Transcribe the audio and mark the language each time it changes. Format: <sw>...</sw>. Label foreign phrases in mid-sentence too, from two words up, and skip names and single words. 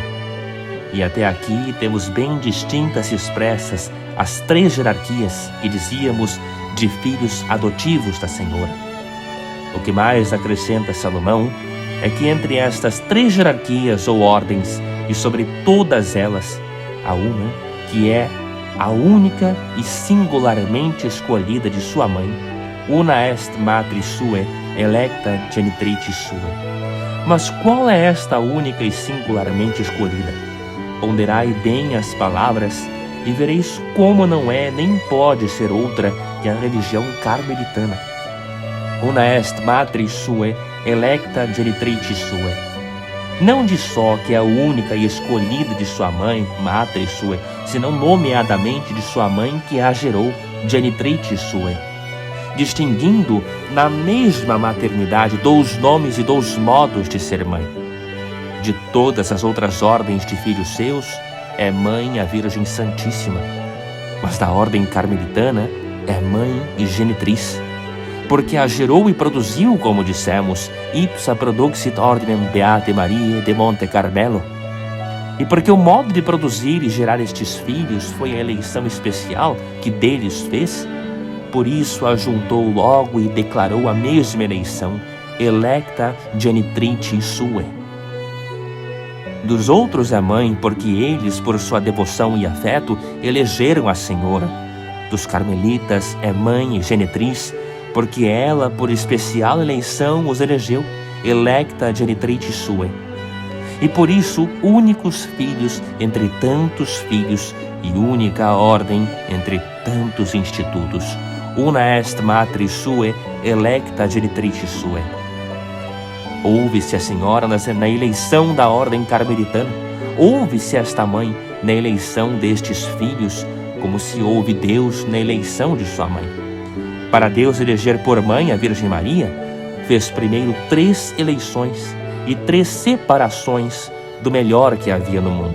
<pt>E até aqui temos bem distintas e expressas as três jerarquias que dizíamos de filhos adotivos da Senhora. O que mais acrescenta Salomão é que entre estas três jerarquias ou ordens, e sobre todas elas, há uma que é a única e singularmente escolhida de sua mãe,</pt> <la>una est matris suae, electa genitricis suae.</la> <pt>Mas qual é esta única e singularmente escolhida? Ponderai bem as palavras e vereis como não é nem pode ser outra que a religião carmelitana.</pt> <la>Una est matris suae, electa genitricis suae.</la> <pt>Não diz só que é a única e escolhida de sua mãe,</pt> <la>matris suae,</la> <pt>senão nomeadamente de sua mãe que a gerou,</pt> <la>genitricis suae,</la> <pt>distinguindo na mesma maternidade dos nomes e dos modos de ser mãe. De todas as outras ordens de filhos seus, é mãe a Virgem Santíssima, mas da ordem carmelitana é mãe e genitriz, porque a gerou e produziu, como dissemos,</pt> <la>ipsa produxit ordinem Beate Mariae de Monte Carmelo.</la> <pt>E porque o modo de produzir e gerar estes filhos foi a eleição especial que deles fez, por isso a juntou logo e declarou a mesma eleição,</pt> <la>electa genitricis suae.</la> <pt>Dos outros é mãe, porque eles, por sua devoção e afeto, elegeram a Senhora. Dos carmelitas é mãe e genitriz, porque ela, por especial eleição, os elegeu,</pt> <la>electa genitricis suae.</la> <pt>E por isso, únicos filhos entre tantos filhos e única ordem entre tantos institutos.</pt> <la>Una est matris suae, electa genitricis suae.</la> <pt>Ouve-se a Senhora na eleição da ordem carmelitana, ouve-se esta mãe na eleição destes filhos, como se ouve Deus na eleição de sua mãe. Para Deus eleger por mãe a Virgem Maria, fez primeiro 3 eleições e 3 separações do melhor que havia no mundo.</pt>